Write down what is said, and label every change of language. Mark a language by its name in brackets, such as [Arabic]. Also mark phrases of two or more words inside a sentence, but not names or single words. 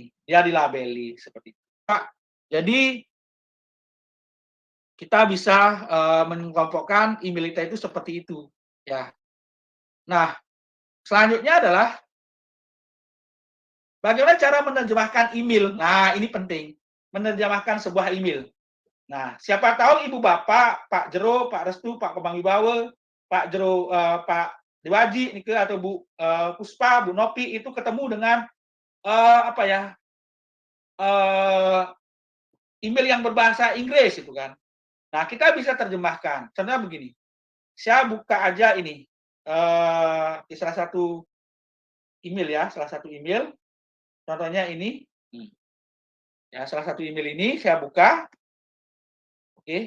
[Indonesian] Dia dilabeli seperti itu. Pak, jadi kita bisa mengelompokkan email kita itu seperti itu, ya. Nah, selanjutnya adalah bagaimana cara menerjemahkan email. Nah, ini penting. Menerjemahkan sebuah email. Nah, siapa tahu Ibu Bapak, Pak Jero, Pak Restu, Pak Komang Wibawa, Pak Jero, Pak Dewaji, Nike, atau Bu Puspa, Bu Nopi, itu ketemu dengan email yang berbahasa Inggris, itu kan. Nah, kita bisa terjemahkan. Contohnya begini, saya buka aja ini, di salah satu email ya, salah satu email, contohnya ini, ya, salah satu email ini saya buka, oke.